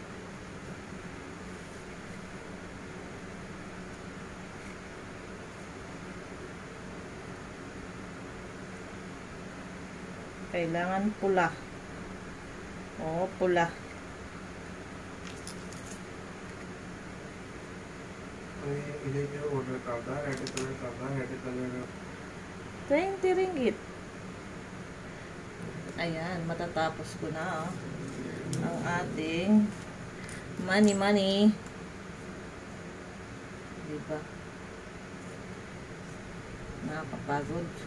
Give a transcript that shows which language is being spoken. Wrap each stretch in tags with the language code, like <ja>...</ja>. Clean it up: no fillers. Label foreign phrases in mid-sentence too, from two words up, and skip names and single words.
<tl>Kailangan pula. O, pula.</tl> <hi>order करता है,</hi> <en>red color</en> <hi>करता है,</hi> <en>red color</en> <tl>20 ringgit. Ayan, matatapos ko na ang ating money. Diba? Nakakapagod.</tl>